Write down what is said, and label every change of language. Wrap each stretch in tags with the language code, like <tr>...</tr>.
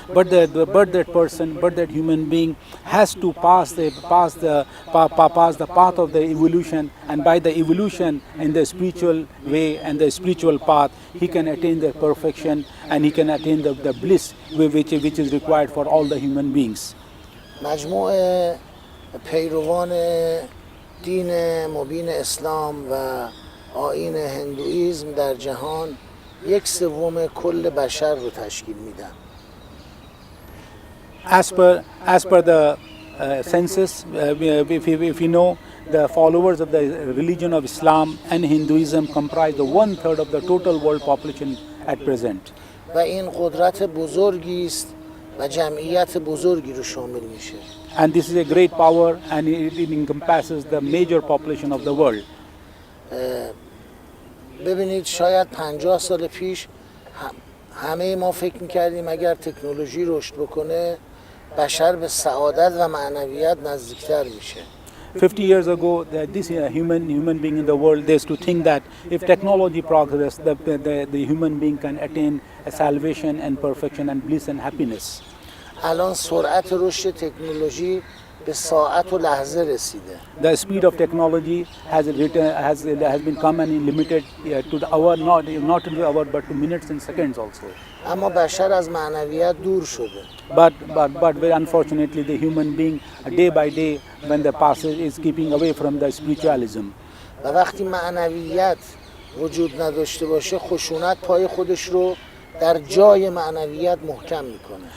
<en>But that human being has to pass the path of the evolution, and by the evolution in the spiritual way and the spiritual path, he can attain the perfection, and he can attain the bliss which is required for all the human beings.</en> <fa>مجموع پیروان دین مبین اسلام و آیین هندویسم در جهان 1/3 کل بشر رو تشکیل میدن.</fa> <en>As per the census, if you know, the followers of the religion of Islam and Hinduism comprise the 1/3 of the total world population at present.</en> <fa>و این قدرت بزرگی است و جمعیت بزرگی رو شامل میشه.</fa> <en>And this is a great power, and it encompasses the major population of the world.</en> <fa>ببینید شاید 50 سال پیش همه ما فکر میکردیم اگر تکنولوژی رشد بکنه بشر به سعادت و معنویت نزدیکتر میشه.</fa> <en>50 years ago, this human being in the world, they used to think that if technology progresses, the human being can attain a salvation and perfection and bliss and happiness.</en> <fa>الان سرعت رشد تکنولوژی به ساعت و لحظه رسیده.</fa> <en>The speed of technology has been come and limited to the hour, not to the hour, but to minutes and seconds also.</en> <fa>اما بشر از معنویت دور شده.</fa> <en>But very unfortunately, the human being day by day, when the passage is keeping away from the spiritualism.</en> <fa>و وقتی معنویت وجود نداشته باشه خشونت پای خودش رو در جای معنویت محکم میکنه.</fa>